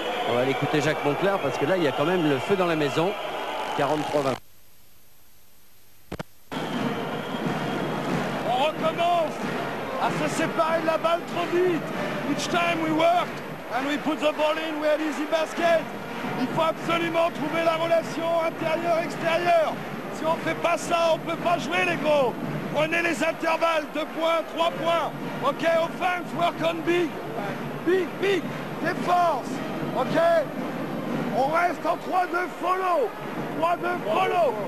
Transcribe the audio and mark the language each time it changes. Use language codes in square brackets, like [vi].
[fr] On va aller écouter Jacques Monclar parce que là, il y a quand même le feu dans la maison. 43-20. On recommence à se séparer de la balle trop vite. [en] Each time we work and we put the ball in, we had easy basket. [fr] Il faut absolument trouver la relation intérieur-extérieur. Si on ne fait pas ça, on ne peut pas jouer les gros. Prenez les intervalles, 2 points, 3 points. OK, [en] offense, work on big. Big, big, [fr] défense. OK, on reste en 3-2 follow. 3-2 follow.